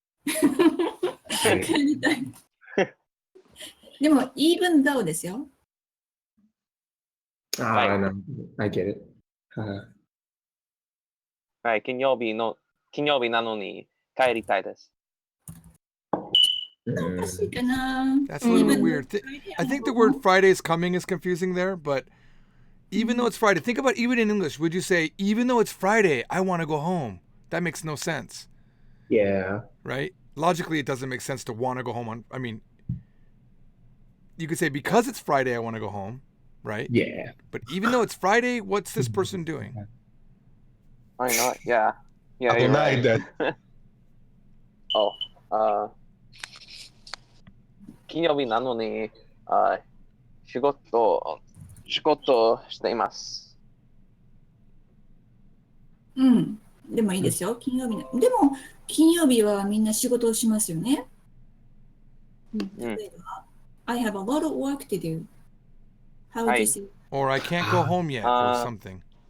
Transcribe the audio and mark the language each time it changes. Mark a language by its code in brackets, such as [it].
[ja] 帰りたい。でも、 [en] even though [ja] ですよ。 [en] I get it. [ja] はい、金曜日なのに帰りたいです。おかしいかな。 [en] That's a little bit weird. I think the word Friday is coming is confusing there, but even though it's Friday, think about even in English, would you say, even though it's Friday, I want to go home? That makes no sense. Yeah. Right? Logically, it doesn't make sense to want to go home I mean, you could say, because it's Friday, I want to go home, right? Yeah. But even though it's Friday, what's this person doing? Why not? Yeah. Yeah, I you're denied right. that. [ja] Oh, 金曜日なのに、仕事しています。でもいいですよ、金曜日の。でも、金曜日はみんな仕事をしますよね。 [en] 例えば、I have a lot of work to do. How would you say? Or I can't go home yet, or something.